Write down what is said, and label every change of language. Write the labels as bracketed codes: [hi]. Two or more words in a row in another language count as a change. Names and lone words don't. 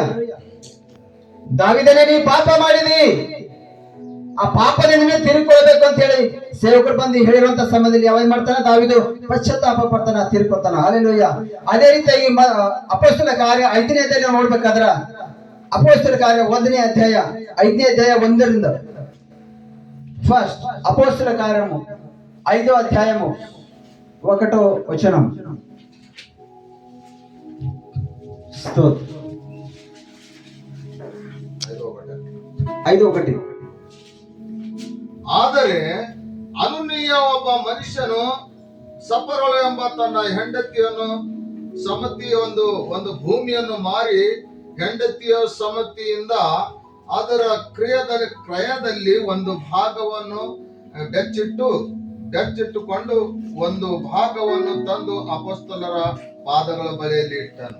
[kn] ದಾವೀದನೇ, ನೀ ಪಾಪ ಮಾಡಿದಿ, ಆ ಪಾಪದಿಂದ ತಿರುಗಿಕೊಳ್ಬೇಕು ಅಂತ ಹೇಳಿ ಸೇವಕರು ಬಂದು ಹೇಳಿರುವಂತ ಸಮಯದಲ್ಲಿ ಅವೇನ್ ಮಾಡ್ತಾನೆ? ದಾವೀದು ಪಶ್ಚಾತ್ತಾಪ ಪಡ್ತಾನ, ತಿರುಗ್ಕೊತಾನ. ಹಲ್ಲೆಲೂಯ. ಅದೇ ರೀತಿಯಾಗಿ ಅಪೊಸ್ತಲ ಕಾರ್ಯ 5ನೇ ಅಧ್ಯಾಯ ನೋಡ್ಬೇಕಾದ್ರ, ಅಪೊಸ್ತಲ ಕಾರ್ಯ 1ನೇ ಅಧ್ಯಾಯ 5ನೇ ಅಧ್ಯಾಯ 1ರಿಂದ ಫಸ್ಟ್ ಅಪೊಸ್ತಲ [te] కార్యము 5వ అధ్యాయము 1వ వచనం. స్తోత్రం. 5:1. [kn] ಆದರೆ ಅನುನೀಯ ಒಬ್ಬ ಮನುಷ್ಯನು ಸಪರೋಳ ಎಂಬ ತನ್ನ ಹೆಂಡತಿಯನ್ನು ಸಮತಿಯ ಒಂದು ಭೂಮಿಯನ್ನು ಮಾರಿ ಹೆಂಡತಿಯ ಸಮತಿಯಿಂದ ಅದರ ಕ್ರಯದಲ್ಲಿ ಒಂದು ಭಾಗವನ್ನು ಬೆಚ್ಚಿಟ್ಟುಕೊಂಡು ಒಂದು ಭಾಗವನ್ನು ತಂದು ಅಪೊಸ್ತಲರ ಪಾದಗಳ ಬಳಿಯಲ್ಲಿ ಇಟ್ಟನು.